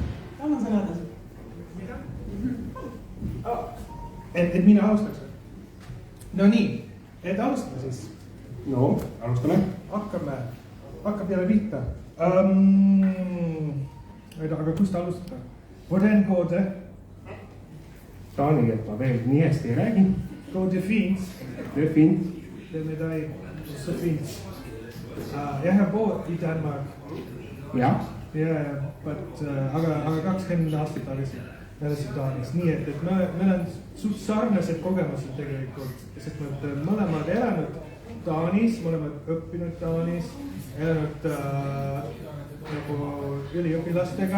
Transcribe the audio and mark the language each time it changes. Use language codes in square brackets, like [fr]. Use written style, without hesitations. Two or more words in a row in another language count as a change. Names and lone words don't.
[et] Anna sõna edasi. Et mina alustaks? No nii, et alustame siis. No, alustame. Hakkab jälle pihta. Aga kust alustada? [da] Hvordan går det? [et] Taani keelt ma veel nii hästi ei räägi. [da] Går det fint? Det er fint. Det med dig så fint. Jeg har boet i Danmark. Ja. [en] Yeah, but [et] aga 20 aastat tagasi Taanis. Nii et meil on suht sarnased kogemused tegelikult, sest me oleme mõlemad elanud Taanis, mõlemad õppinud Taanis, elanud nagu üliõpilastega.